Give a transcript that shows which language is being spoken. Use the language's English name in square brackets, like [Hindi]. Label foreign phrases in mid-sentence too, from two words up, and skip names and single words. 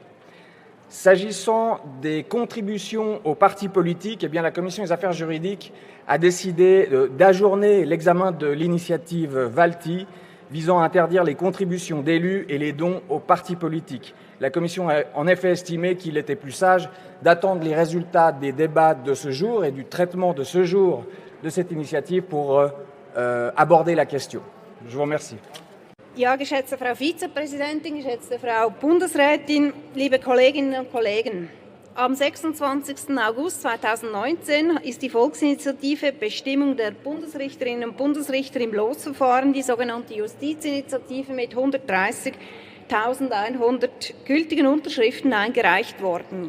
[French] S'agissant des contributions aux partis politiques, eh bien, la Commission des affaires juridiques a décidé d'ajourner l'examen de l'initiative Valty visant à interdire les contributions d'élus et les dons aux partis politiques. La Commission a en effet estimé qu'il était plus sage d'attendre les résultats des débats de ce jour et du traitement de ce jour de cette initiative pour aborder la question. Je vous remercie. [German] Ja, geschätzte Frau Vizepräsidentin, geschätzte Frau Bundesrätin, liebe Kolleginnen und Kollegen. Am 26. August 2019 ist die Volksinitiative Bestimmung der Bundesrichterinnen und Bundesrichter im Losverfahren, die sogenannte Justizinitiative, mit 130.100 gültigen Unterschriften eingereicht worden.